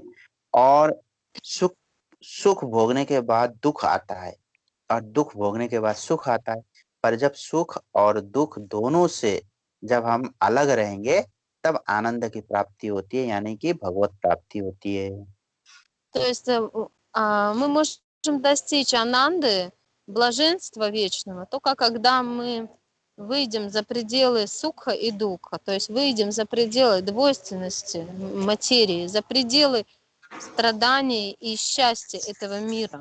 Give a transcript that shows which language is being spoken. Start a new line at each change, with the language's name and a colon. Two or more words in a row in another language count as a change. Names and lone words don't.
Hindi: और सुख सुख भोगने के बाद दुख आता है और दुख भोगने के बाद सुख आता है। पर जब सुख और दुख दोनों से जब हम अलग रहेंगे तब आनंद की प्राप्ति होती है, यानी कि भगवत प्राप्ति होती है।
Russian: То есть мы можем достичь ананды, блаженства вечного, только когда мы выйдем за пределы суха и духа, то есть выйдем за пределы двойственности материи, за пределы страданий и счастья этого мира.